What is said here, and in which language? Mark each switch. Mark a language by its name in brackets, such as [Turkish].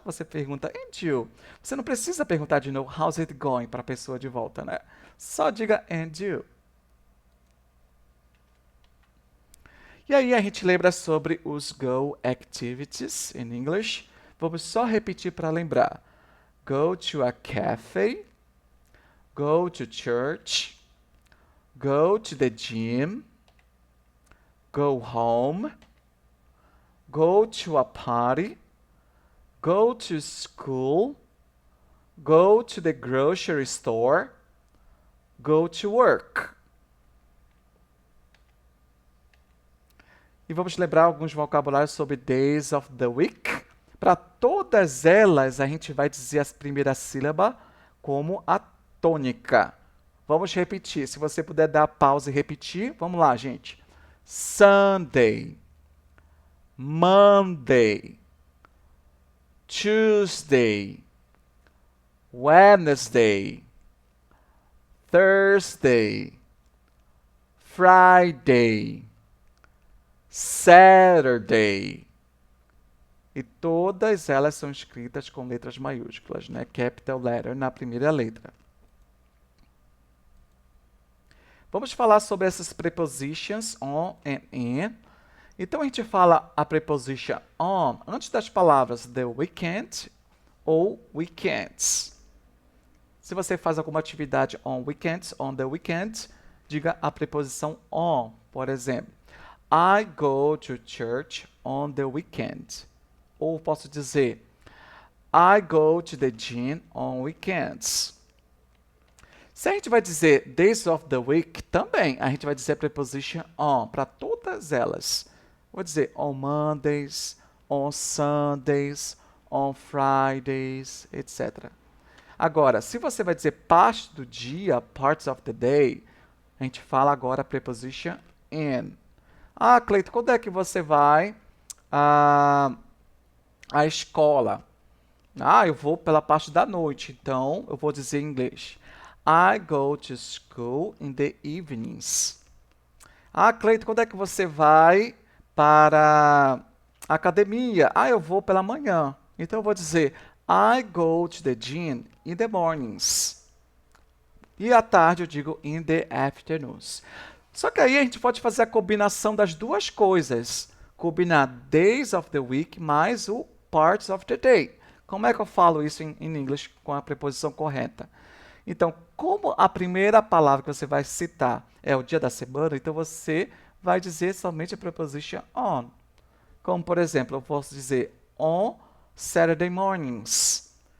[Portuguese] Você pergunta, [English] and you? [Portuguese] Você não precisa perguntar de novo, [English] how's it going, [Portuguese] para a pessoa de volta, né? Só diga, [English] and you? [Portuguese] E aí a gente lembra sobre os [English] Go Activities in English. [Portuguese] Vamos só repetir para lembrar. [English] Go to a cafe, go to church, go to the gym, go home, go to a party, go to school, go to the grocery store, go to work. [Portuguese] E vamos lembrar alguns vocabulários sobre [English] days of the week. [Portuguese] Para todas elas, a gente vai dizer a primeira sílaba como a tônica. Vamos repetir. Se você puder dar pausa e repetir, vamos lá, gente. [English] Sunday, Monday, Tuesday, Wednesday, Thursday, Friday, Saturday. [Portuguese] E todas elas são escritas com letras maiúsculas, né? [English] Capital letter [Portuguese] na primeira letra. Vamos falar sobre essas [English] prepositions on and in. [Portuguese] Então a gente fala a preposition on antes das palavras [English] the weekend [Portuguese] ou weekends. Se você faz alguma atividade [English] on weekends, on the weekend, [Portuguese] diga a preposição on. Por exemplo, [English] I go to church on the weekend. [Portuguese] Ou posso dizer, [English] I go to the gym on weekends. [Portuguese] Se a gente vai dizer [English] days of the week, [Portuguese] também a gente vai dizer a preposition on para todas elas. Vou dizer [English] on Mondays, on Sundays, on Fridays, etc. [Portuguese] Agora, se você vai dizer parte do dia, [English] parts of the day, [Portuguese] a gente fala agora a preposition in. Ah, Cleiton, quando é que você vai à escola? Ah, eu vou pela parte da noite, então eu vou dizer em inglês. [English] I go to school in the evenings. [Portuguese] Ah, Cleiton, quando é que você vai para a academia? Ah, eu vou pela manhã. Então eu vou dizer [English] I go to the gym in the mornings. [Portuguese] E à tarde eu digo [English] in the afternoons. [Portuguese] Só que aí a gente pode fazer a combinação das duas coisas. Combinar [English] days of the week [Portuguese] mais o [English] parts of the day. [Portuguese] Como é que eu falo isso em inglês com a preposição correta? Então, como a primeira palavra que você vai citar é o dia da semana, então você vai dizer somente a preposition on. Como, por exemplo, eu posso dizer [English] on Saturday mornings.